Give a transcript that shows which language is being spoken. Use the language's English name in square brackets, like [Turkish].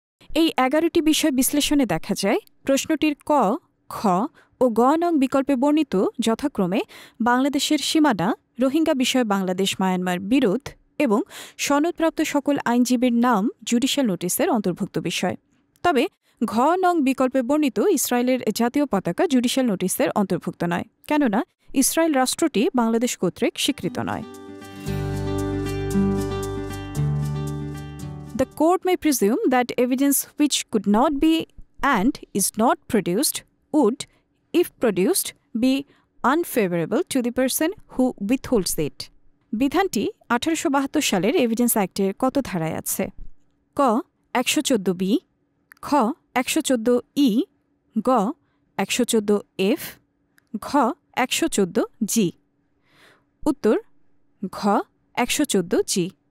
[Bangla] এই ১১টি বিষয় বিশ্লেষণে দেখা যায় প্রশ্নটির ক, খ ও গ নং বিকল্পে বর্ণিত যথাক্রমে বাংলাদেশের সীমানা, রোহিঙ্গা বিষয়ে বাংলাদেশ মায়ানমার বিরোধ এবং সনদপ্রাপ্ত সকল আইনজীবীর নাম জুডিশিয়াল নোটিসের অন্তর্ভুক্ত বিষয়। তবে ঘ নং বিকল্পে বর্ণিত ইসরায়েলের জাতীয় পতাকা জুডিশিয়াল নোটিসের অন্তর্ভুক্ত নয়, কেননা ইসরায়েল রাষ্ট্রটি বাংলাদেশ কর্তৃক স্বীকৃত নয়। [English] The court may presume that evidence which could not be and is not produced would, if produced, be unfavorable to the person who withholds it. [Bangla] বিধানটি 1872 সালের এভিডেন্স অ্যাক্টের কত ধারায় আছে? ক 114B, খ 114E, গ 114F, ঘ 114G। উত্তর ঘ 114G।